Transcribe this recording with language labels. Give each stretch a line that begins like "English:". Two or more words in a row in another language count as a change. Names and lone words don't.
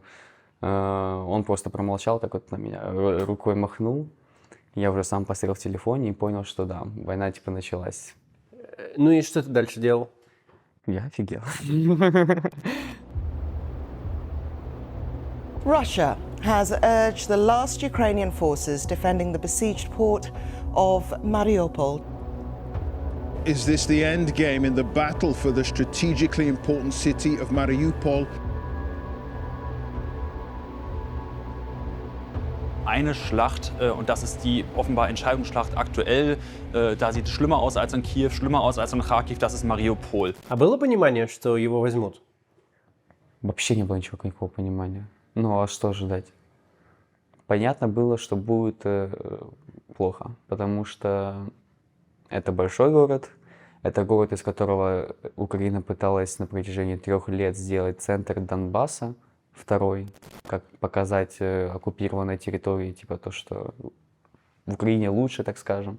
Russian: Он просто промолчал, так вот на меня рукой махнул. Я уже сам посмотрел в телефоне и понял, что да, война типа началась. Ну и что ты дальше делал? Я офигел.
English: Russia has urged the last Ukrainian forces defending the besieged port of Mariupol. Is this the end game in the battle for the strategically important city of Mariupol?
German: Eine Schlacht, und das ist die offenbar Entscheidungsschlacht aktuell, da sieht es schlimmer aus als in Kiew, schlimmer aus als in Kharkiv, das ist Mariupol.
Russian: А было понимание, что его возьмут? Вообще не было никакого понимания. Ну а что ожидать? Понятно было, что будет плохо, потому что это большой город, это город, из которого Украина пыталась на протяжении 3 лет сделать центр Донбасса, второй, как показать оккупированной территории, типа то, что в Украине лучше, так скажем.